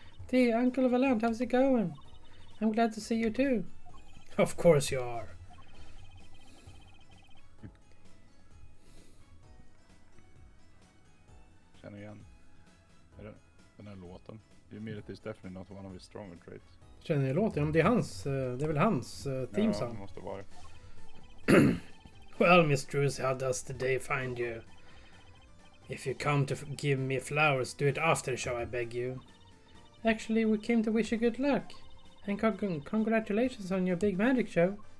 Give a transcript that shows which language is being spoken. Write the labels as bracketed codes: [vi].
[en] Hey, Uncle Valant, how's it going? I'm glad to see you too. Of course you are. [sv] Känner igen. Är det den här låten? [en] Humility is definitely not one of his stronger traits. [sv] Känner ni låten? Ja, men det är hans, det är väl hans theme Ja, [en] song. [sv] det måste vara. [en] Well, Miss Trucy, how does the day find you? If you come to give me flowers, do it after the show, I beg you. Actually, we came to wish you good luck. And congratulations on your big magic show.